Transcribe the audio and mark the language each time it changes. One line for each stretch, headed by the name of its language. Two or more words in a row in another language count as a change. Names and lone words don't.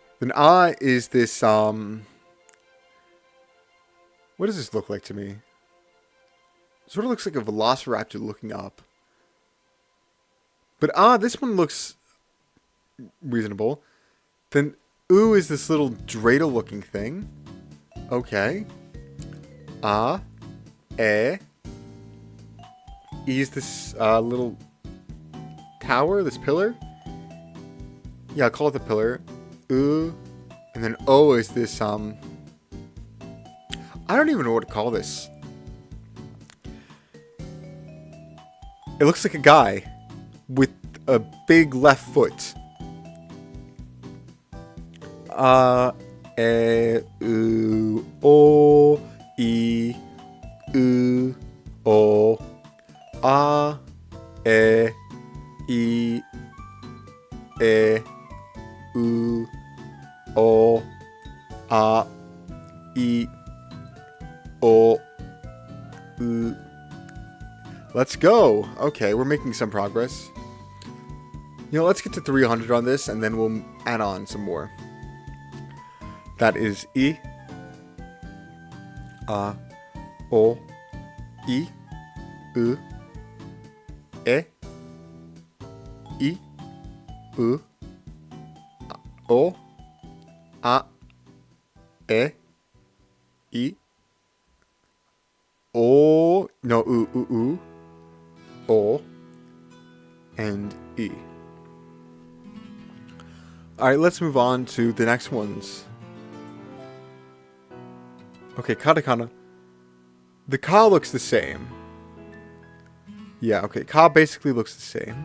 English: Then I is this, what does this look like to me? Sort of looks like a velociraptor looking up. But this one looks reasonable. Then U is this little dreidel looking thing. Okay. E. E is this little tower, this pillar. Yeah, I'll call it the pillar. U. And then O is this, I don't even know what to call this. It looks like a guy with a big left foot. E, U, O, E, U, O, A, E, E, U, O, A, E, O, U. Let's go. Okay, we're making some progress. You know, let's get to 300 on this, and then we'll add on some more. That is E, A, O, E, U, E, I, U, O, A, E, I, O, no, U, O, and E. Alright, let's move on to the next ones. Okay, katakana. The ka looks the same. Yeah, okay, ka basically looks the same.